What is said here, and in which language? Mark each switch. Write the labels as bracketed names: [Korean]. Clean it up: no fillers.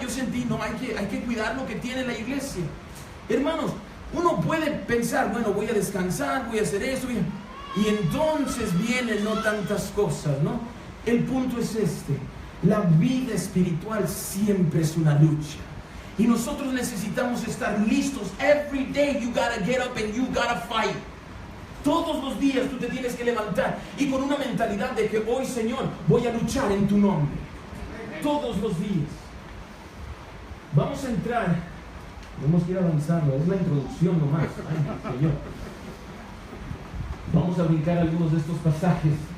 [Spanish] Yo sentí, no, hay que cuidar lo que tiene la iglesia. Hermanos, uno puede pensar, bueno, voy a descansar, voy a hacer eso, y entonces vienen no tantas cosas, ¿no? El punto es este: la vida espiritual siempre es una lucha. Y nosotros necesitamos estar listos. [English] Every day you gotta get up and you gotta fight. [Spanish] Todos los días tú te tienes que levantar y con una mentalidad de que hoy, Señor, voy a luchar en tu nombre. Todos los días. Vamos a entrar. Tenemos que ir avanzando. Es la introducción nomás. Ay, Señor. Vamos a brincar algunos de estos pasajes.